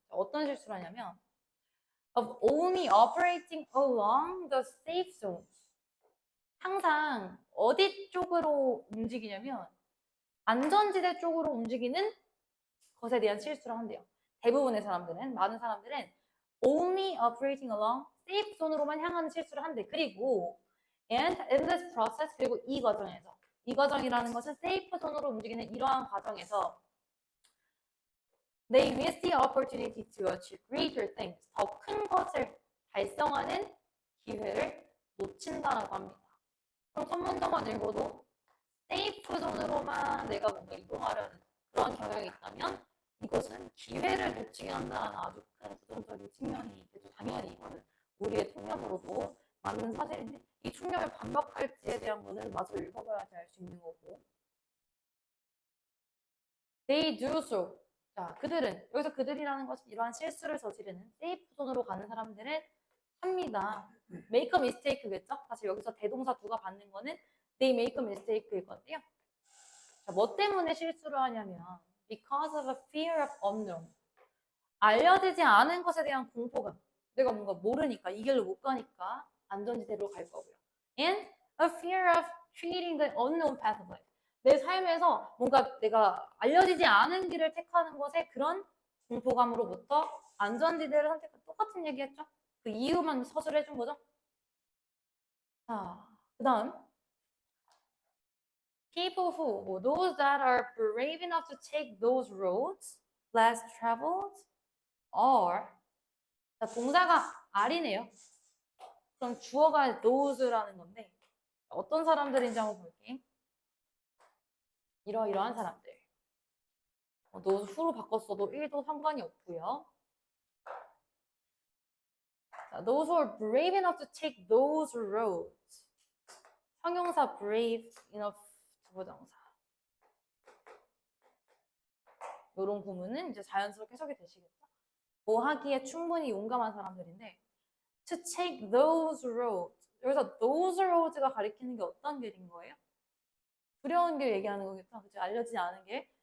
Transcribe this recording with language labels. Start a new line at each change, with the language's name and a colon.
Korean: 어떤 실수를 하냐면
English: of only operating along the safe zones.
Korean: 항상 어디 쪽으로 움직이냐면 안전지대 쪽으로 움직이는 것에 대한 실수를 한대요. 대부분의 사람들은, 많은 사람들은
English: only operating along safe zone
Korean: 으로만 향하는 실수를 한대.
English: 그리고 and in this process,
Korean: 그리고 이 과정에서, 이 과정이라는 것은 safe zone으로 움직이는 이러한 과정에서
English: they miss the opportunity to achieve greater things.
Korean: 더 큰 것을 달성하는 기회를 놓친다라고 합니다. 그럼 첫 문장만 읽어도 세이프 존으로만 내가 뭔가 이동하려는 그런 경향이 있다면 이것은 기회를 놓치게 한다는 아주 큰 부정적인 측면이 있겠죠. 당연히 이거는 우리의 통념으로도 맞는 사실인데 이 충격을 반박할지에 대한 것은 마저 읽어봐야지 알 수 있는 거고.
English: They do so.
Korean: 자, 그들은, 여기서 그들이라는 것은 이러한 실수를 저지르는 세이프 존으로 가는 사람들은 합니다.
English: make a mistake겠죠?
Korean: 사실 여기서 대동사 두가 받는 거는
English: they make a mistake
Korean: 일 건데요. 자, 뭐 때문에 실수를 하냐면
English: because of a fear of unknown.
Korean: 알려지지 않은 것에 대한 공포감. 내가 뭔가 모르니까 이 길로 못 가니까 안전지대로 갈 거고요.
English: And a fear of treating the unknown pathway.
Korean: 내 삶에서 뭔가 내가 알려지지 않은 길을 택하는 것에 그런 공포감으로부터 안전지대를 선택한 똑같은 얘기했죠? 그 이유만 서술해 준 거죠? 자, 그 다음
English: people who, those that are brave enough to take those roads less traveled are.
Korean: 자, 동사가 are이네요. 그럼 주어가 those라는 건데 어떤 사람들인지 한번 볼게. 이러이러한 사람들. those who로 바꿨어도 1도 상관이 없고요.
English: 자, those who are brave enough to take those roads.
Korean: 형용사 brave enough 부정사. 이런 구문은 이제 자연스럽게 해석이 되시겠죠? 뭐 하기에 충분히 용감한 사람들인데
English: to take those roads.
Korean: 여기서 those roads가 가리키는 게 어떤 길인 거예요? 두려운 길 얘기하는 거겠죠? 그치? 알려지지 않은 길.